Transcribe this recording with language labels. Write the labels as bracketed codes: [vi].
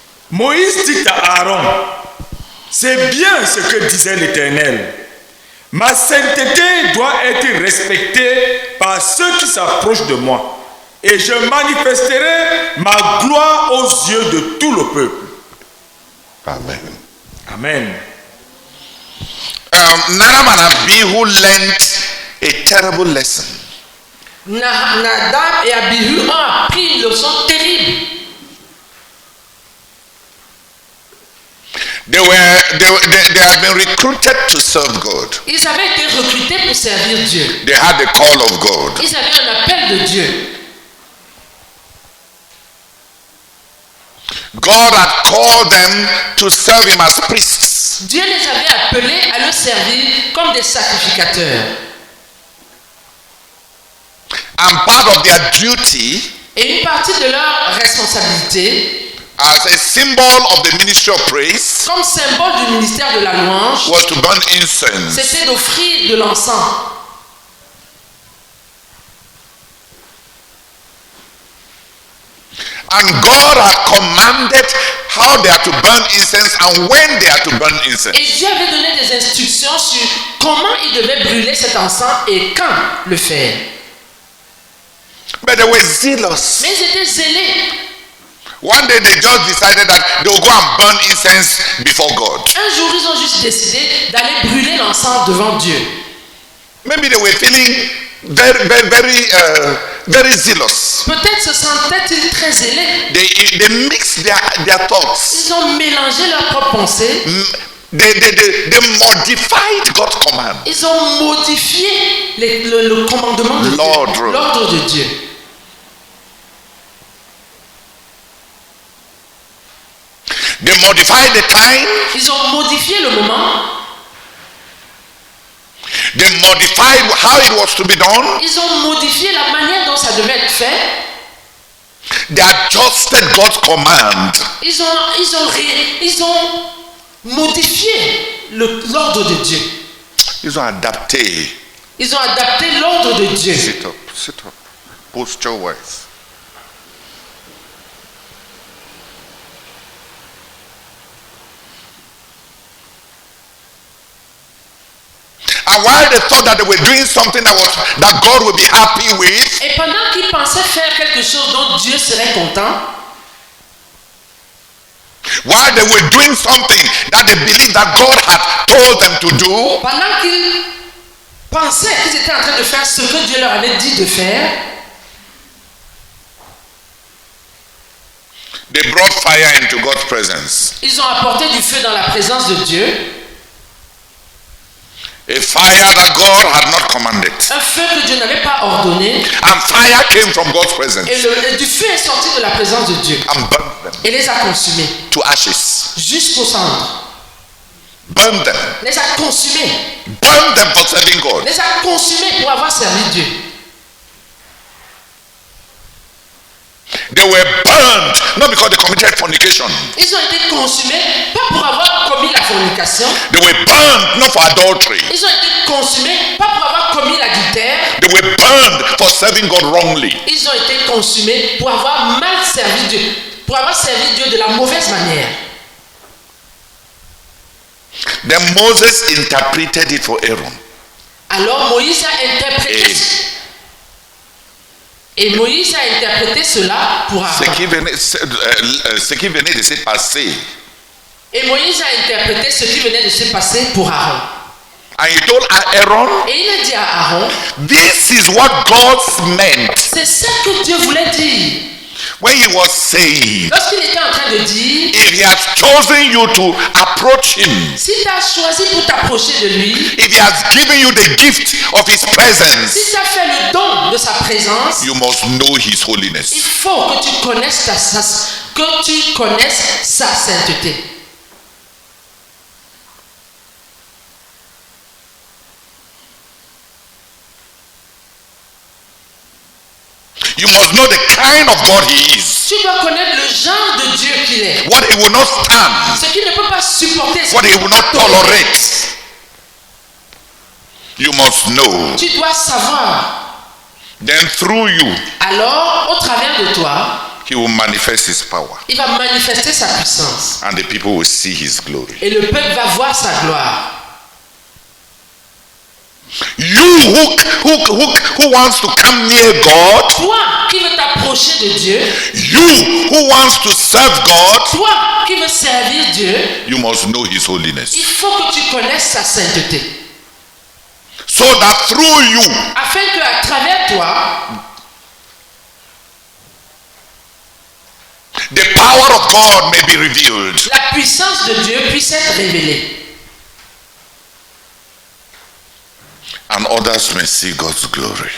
[fr] Moïse dit à Aaron, c'est bien ce que disait l'Éternel. Ma sainteté doit être respectée par ceux qui s'approchent de moi. Et je manifesterai ma gloire aux yeux de tout le peuple. Amen. Amen. [en] Nadab and Abihu learned a terrible lesson. [fr] Nadab et Abihu ont appris une leçon terrible. [en] They have been recruited to serve God. [fr] Ils avaient été recrutés pour servir Dieu. [en] They had the call of God. [fr] Ils avaient un appel de Dieu. [en] God had called them to serve him as priests. [fr] Dieu les avait appelés à le servir comme des sacrificateurs. [en] And part of their duty, [fr] et une partie de leur responsabilité, [en] as a symbol of the ministry of praise, [fr] comme symbole du ministère de la louange, [en] was to burn incense. [fr] C'était d'offrir de l'encens. [en] And God had commanded how they are to burn incense and when they are to burn incense. [fr] Et Dieu avait donné des instructions sur comment ils devaient brûler cet encens et quand le faire. [en] But they were zealous. [fr] Mais ils étaient zélés. [en] One day they just decided that they will go and burn incense before God. [fr] Un jour, ils ont juste décidé d'aller brûler l'encens devant Dieu. [en] Maybe they were feeling very zealous. [fr] Peut-être se sentaient-ils très zélés. [en] They mixed their thoughts. [fr] Ils ont mélangé leurs propres pensées. [en] They modified God's command. [fr] Ils ont modifié le commandement de Dieu, l'ordre de Dieu. [en] They modified the time. [fr] Ils ont modifié le moment. [en] They modified how it was to be done. [fr] Ils ont modifié la manière dont ça devait être fait. [en] They adjusted God's command. [fr] Ils ont modifié l'ordre de Dieu. Ils ont adapté. Ils ont adapté l'ordre de Dieu. [en] Sit up. Posture wise. And while they thought that they were doing something that God would be happy with, [fr] et pendant qu'ils pensaient faire quelque chose dont Dieu serait content, [en] while they were doing something that they believed that God had told them to do, [fr] pendant qu'ils pensaient qu'ils étaient en train de faire ce que Dieu leur avait dit de faire, [en] They brought fire into God's presence. [fr] Ils ont apporté du feu dans la présence de Dieu. [en] A fire that God had not commanded. [fr] Un feu que Dieu n'avait pas ordonné. [en] And fire came from God's presence. [fr] Et du feu est sorti de la présence de Dieu. [en] And burned them [fr] Et les a consumés. [en] to ashes. [fr] Jusqu'aux cendres. [en] Burned them. [fr] Les a consumés. [en] Burned them for serving God. [fr] Les a consumés pour avoir servi Dieu. [en] They were burned not because they committed fornication. [fr] Ils ont été consumés pas pour avoir commis la fornication. [en] They were burned not for adultery. [fr] Ils ont été consumés pas pour avoir commis l'adultère. [en] They were burned for serving God wrongly. [fr] Ils ont été consumés pour avoir mal servi Dieu, pour avoir servi Dieu de la mauvaise manière. [en] Then Moses interpreted it for Aaron. [fr] Alors Moïse a interprété. Et Moïse a interprété cela pour Aaron. Ce qui venait de se passer. Et Moïse a interprété ce qui venait de se passer pour Aaron. [en] And he told Aaron, [fr] Et il a dit à Aaron, [en] this is what God meant [fr] c'est ça que Dieu voulait dire. [en] when he was saying, [fr] Lorsqu'il était en train de dire, [en] if he has chosen you to approach him, [fr] si tu as choisi pour t'approcher de lui, [en] if he has given you the gift of his presence, [fr] si tu as fait le don de sa présence, [en] you must know his [fr] il [en] holiness. [fr] faut que tu connaisses sa sainteté. [en] You must know the kind of God he is. [fr] Tu dois connaître le genre de Dieu qu'il est. [en] What he will not stand. [fr] Ce qu'il ne peut pas supporter. [en] What he will not tolerate. You must know. [fr] Tu dois savoir. [en] Then through you, [fr] alors, au travers de toi, [en] he will manifest his power. [fr] Il va manifester sa puissance. [en] And the people will see his glory. [fr] Et le peuple va voir sa gloire. [en] You who wants to come near God, [fr] toi qui veux t'approcher de Dieu, [en] you who wants to serve God, [fr] toi qui veux servir Dieu, [en] you must know his holiness. [fr] Il faut que tu connaisses sa sainteté. [en] So that through you, [fr] afin que à travers toi, [en] the power of God may be revealed. [fr] La puissance de Dieu puisse être révélée. [en] And others may see God's glory.